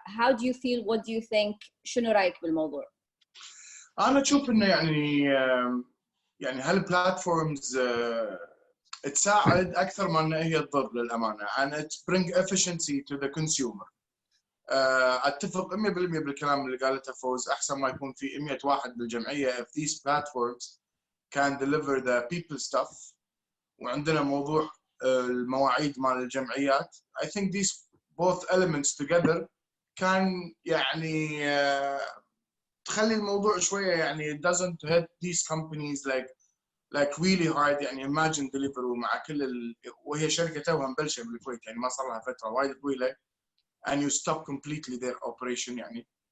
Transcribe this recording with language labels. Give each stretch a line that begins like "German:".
English: How do you feel? What do you think?
Arabic: شنو رأيك بالموضوع؟ أنا أشوف إنه يعني هالبلاتفورمز تساعد أكثر ما إن هي تضر للأمانة,
English: and it bring efficiency to the consumer.
Arabic: أتفق 100% بالكلام اللي قالته فوز. أحسن ما يكون في 100 واحد بالجمعية
English: if these platforms can deliver the people stuff.
Arabic: وعندنا موضوع المواعيد مال الجمعيات.
English: I think these both elements together can
Arabic: يعني تخلي الموضوع شوية يعني
English: it doesn't hit these companies like really hard.
Arabic: يعني
English: imagine delivery
Arabic: مع كل وهي شركة توها مبلشة بالكويت, يعني ما صار لها فترة وايد طويلة,
English: and you stop completely their operation
Arabic: يعني.